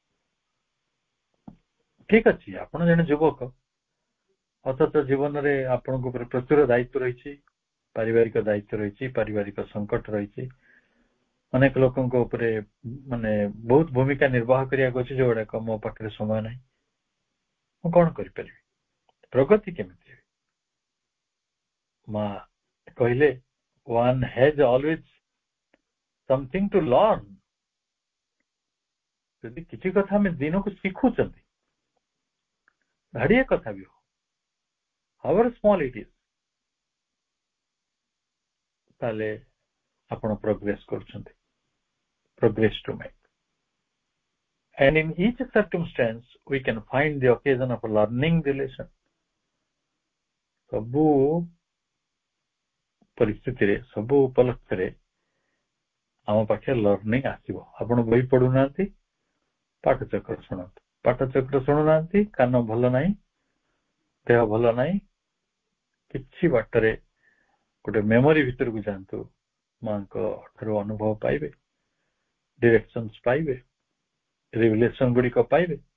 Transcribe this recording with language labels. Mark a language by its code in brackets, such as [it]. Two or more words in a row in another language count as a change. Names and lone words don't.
[or] ଠିକ ଅଛି, ଆପଣ ଜଣେ ଯୁବକ, ଅଥଚ ଜୀବନରେ ଆପଣଙ୍କ ଉପରେ ପ୍ରଚୁର ଦାୟିତ୍ୱ ରହିଛି, ପାରିବାରିକ ଦାୟିତ୍ୱ ରହିଛି, ପାରିବାରିକ ସଙ୍କଟ ରହିଛି, ଅନେକ ଲୋକଙ୍କ ଉପରେ ମାନେ ବହୁତ ଭୂମିକା ନିର୍ବାହ କରିବାକୁ ଅଛି, ଯୋଉଗୁଡାକ ମୋ ପାଖରେ ସମୟ ନାହିଁ, ମୁଁ କଣ କରିପାରିବି? ପ୍ରଗତି କେମିତି ହେବି? ମା କହିଲେ [en] one has always something to learn। [or] ଯଦି କିଛି କଥା ଆମେ ଦିନକୁ ଶିଖୁଛନ୍ତି, ଧାଡିଏ କଥା ବି ହଉ, [en] however small it is, [or] ତାହେଲେ ଆପଣ ପ୍ରୋଗ୍ରେସ କରୁଛନ୍ତି, [en] progress to make। And in each circumstance we can find the occasion of a learning relation। [or] ସବୁ ପରିସ୍ଥିତିରେ, ସବୁ ଉପଲକ୍ଷରେ ଆମ ପାଖରେ ଲର୍ଣ୍ଣିଂ ଆସିବ। ଆପଣ ବହି ପଢୁନାହାନ୍ତି, ପାଠଚକ୍ର ଶୁଣନ୍ତୁ, ପାଠଚକ୍ର ଶୁଣୁନାହାନ୍ତି, କାନ ଭଲ ନାହିଁ, ଦେହ ଭଲ ନାହିଁ, କିଛି ବାଟରେ ଗୋଟେ ମେମୋରି ଭିତରକୁ ଯାଆନ୍ତୁ, ମାଙ୍କ ଠାରୁ ଅନୁଭବ ପାଇବେ, ଡିରେକ୍ସନ୍ସ ପାଇବେ, ରିଭିଲେସନ୍ ଗୁଡ଼ିକ ପାଇବେ।